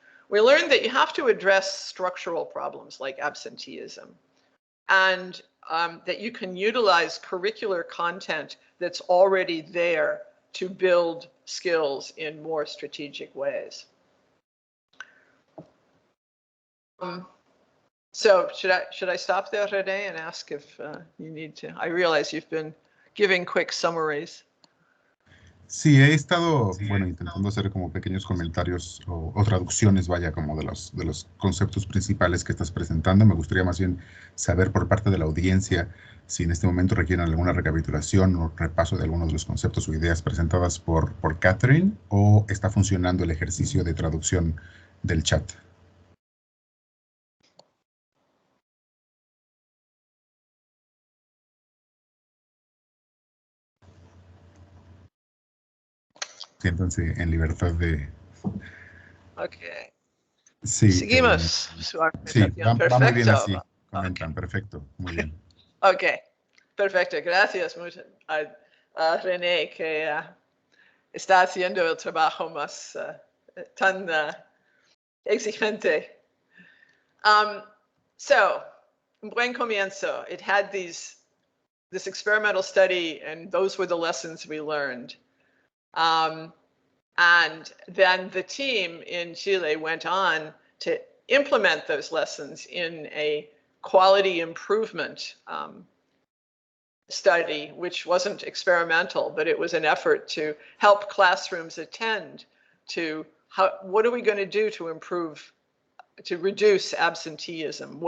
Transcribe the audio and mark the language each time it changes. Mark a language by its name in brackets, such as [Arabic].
[English] We learned that you have to address structural problems like absenteeism, and that you can utilize curricular content that's already there to build skills in more strategic ways. So should I stop there, René, and ask if you need to? I realize you've been giving quick summaries. [Spanish] Sí, he estado, bueno, intentando hacer como pequeños comentarios o traducciones, vaya, como de los conceptos principales que estás presentando. Me gustaría más bien saber por parte de la audiencia si en este momento requieren alguna recapitulación o repaso de algunos de los conceptos o ideas presentadas por Catherine, o está funcionando el ejercicio de traducción del chat. Siéntanse en libertad de... [English] Okay. [Spanish] Sí, Seguimos su sí, argumentación. va muy bien así, Perfecto. comentan, perfecto, muy bien. Ok, perfecto. Gracias mucho a René, que está haciendo el trabajo más tan exigente. [English] So, Un Buen Comienzo, it had this experimental study, and those were the lessons we learned. And then the team in Chile went on to implement those lessons in a quality improvement study, which wasn't experimental, but it was an effort to help classrooms attend to what are we going to do to improve, to reduce absenteeism?